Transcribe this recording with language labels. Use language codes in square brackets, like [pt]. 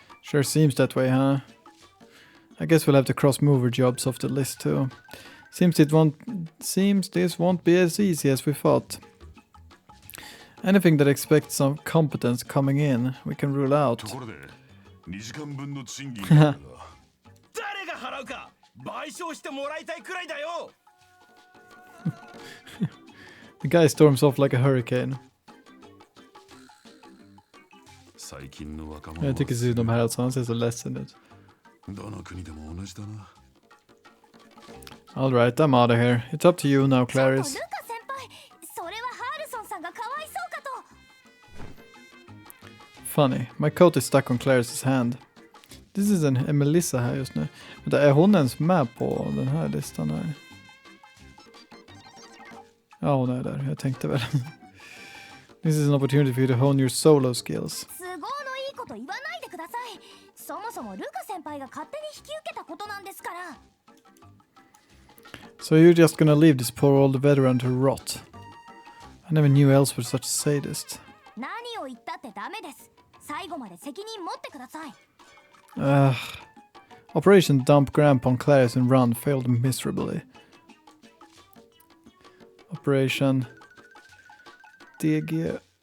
[en] Sure seems that way, huh? I guess we'll have to cross mover jobs off the list too. Seems this won't be as easy as we thought. Anything that expects some competence coming in, we can rule out. [ja] ところで2時間分の賃金があるが誰が払うか賠償してもらいたいくらいだよ [en] The guy storms off like a hurricane. [ja] 最近の若者 [sv] Jag tycker synd om Haraldsson, han ser så ledsen ut. [ja] どの国でも同じだな [en] Alright, I'm out of here. It's up to you now, [ja] ちょっとルカ先輩それはハールソンさんがかわいそうかと [en] Funny, my coat is stuck on Clarice's hand. This is [sv] en Melissa här just nu. Vänta, är hon ens med på den här listan här? Ja, hon är där. Jag tänkte väl. [en] This is an opportunity for you to hone your solo skills. [ja] 都合のいいこと言わないでくださいそもそもルカ先輩が勝手に引き受けたことなんですから [en] So you're just gonna leave this poor old veteran to rot? I never knew Els was such a sadist. [ja] 何を言ったってダメです最後まで責任持ってください [en] Operation Dump Grandpa on Clarice and Run failed miserably. Operation DGOCAR.